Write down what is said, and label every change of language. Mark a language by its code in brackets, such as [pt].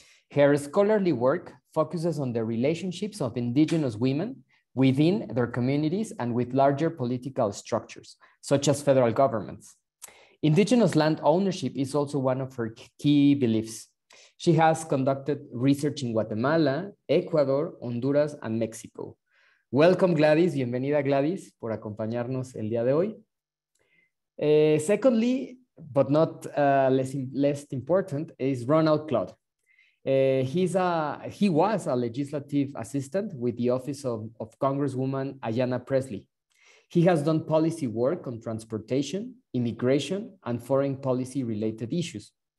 [en] Her scholarly work focuses on the relationships of indigenous women within their communities and with larger political structures, such as federal governments. Indigenous land ownership is also one of her key beliefs. She has conducted research in Guatemala, Ecuador, Honduras, and Mexico. Welcome, Gladys. [es] Bienvenida, Gladys, por acompañarnos el día de hoy. [en] Secondly, but not less important, is Ronald Claude. He was a legislative assistant with the office of Congresswoman Ayanna Pressley. He has done policy work on transportation, immigration, and foreign policy related issues.